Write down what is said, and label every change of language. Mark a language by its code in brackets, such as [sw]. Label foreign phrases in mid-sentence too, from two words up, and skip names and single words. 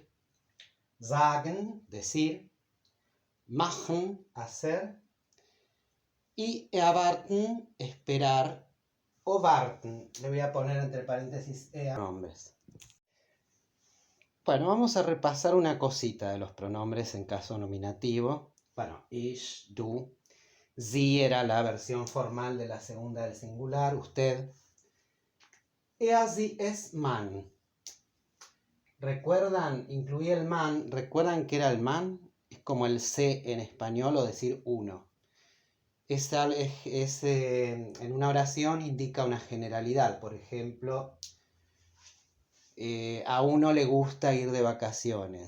[es] Sagen, decir. Machen, hacer. Y erwarten, esperar o warten. Le voy a poner entre paréntesis pronombres. Bueno, vamos a repasar una cosita de los pronombres en caso nominativo. Bueno, [de] ich, du. [es] Sie era la versión formal de la segunda del singular, usted. [de] Er, sie, es, man. [es] ¿Recuerdan? Incluí el man. ¿Recuerdan que era el man? Es como el se en español o decir uno. En una oración indica una generalidad. Por ejemplo, a uno le gusta ir de vacaciones.